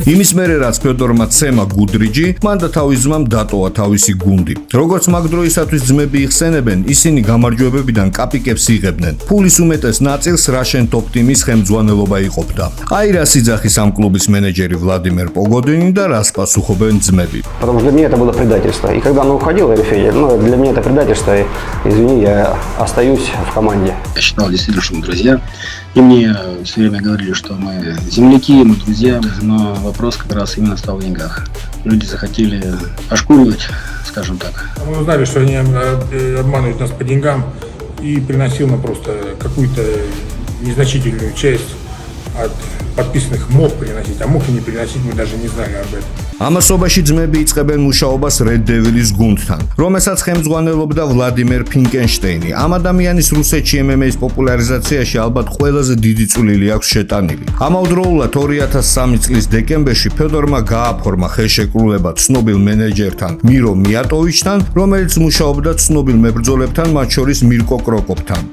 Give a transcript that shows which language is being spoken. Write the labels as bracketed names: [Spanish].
[Georgian] იმის მერე რაც ფედორმა ცემა გუდრიჯი, მან და თავის ძმამ დატოვა თავისი გუნდი. როგორც მაგ დროისათვის ძმები იხსენებენ, ისინი გამარჯვებებიდან კაპიკებს იღებდნენ. ფულის უმეტეს ნაწილს რაშენ ტოპ ტიმის ხელმძღვანელობა იყოფდა. აი რა სიძახის ამ კლუბის მენეჯერი ვლადიმერ პოგოდინი და რას პასუხობენ ძმები. [Russian] Потому что для меня это было предательство. И когда он уходил, Федя, для меня это предательство. И, извини, я остаюсь в команде. Я считал действительно, что мы друзья. И мне все время говорили, что мы земляки, мы друзья. Но вопрос как раз именно стал в деньгах. Люди захотели ошкуривать, скажем так. Мы узнали, что они обманывают нас по деньгам, и приносил нам просто какую-то незначительную часть от подписанных мог приносить, а мог и не приносить, мы даже не знали об этом. [Georgian] ამასობაში ძმები იწყებენ მუშაობას Red Devil-ის გუნდთან, რომელსაც ხელმძღვანელობდა ვლადიმერ ფინკენშტეინი. ამ ადამიანის რუსეთში MMA-ის პოპულარიზაციაში ალბათ ყველაზე დიდი წვლილი აქვს შეტანილი. ამავდროულად 2003 წლის დეკემბერში ფედორმა გააფორმა ხელშეკრულება ცნობილ მენეჯერთან მირო მიატოვიჩთან, რომელიც მუშაობდა ცნობილ მებრძოლებთან, მათ შორის მირკო კროკოპთან.